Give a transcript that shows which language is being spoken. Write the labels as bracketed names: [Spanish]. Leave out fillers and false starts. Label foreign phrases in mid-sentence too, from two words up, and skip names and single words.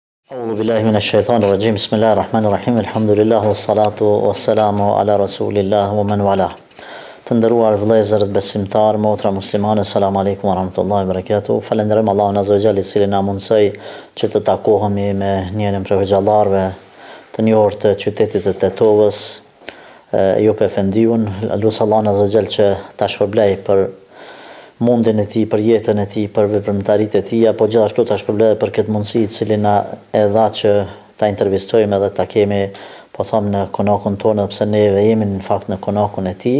[Arabic] أعوذ بالله من الشيطان الرجيم بسم الله الرحمن الرحيم الحمد لله والصلاة والسلام على رسول الله ومن والاه. [Albanian] Të nderuar vëllezër besimtar, motra muslimane, [Arabic] السلام عليكم ورحمة الله وبركاته. [Albanian] Falenderojm Allahun [Arabic] عز وجل [Albanian] i cili na mundsoi që të takohemi me njërin prej xhallarëve të njohur të qytetit të Tetovës, Jope Efendiun. Lutem Allahun [Arabic] عز وجل [Albanian] që ta shpërblej për mundin e tij, për jetën e tij, për veprimtaritë e tij, apo gjithashtu ta shpërblej për këtë mundësi e cili na e dha që ta intervistojmë edhe ta kemi, po them, në konakun tonë, pse ne jemi në fakt në konakun e tij.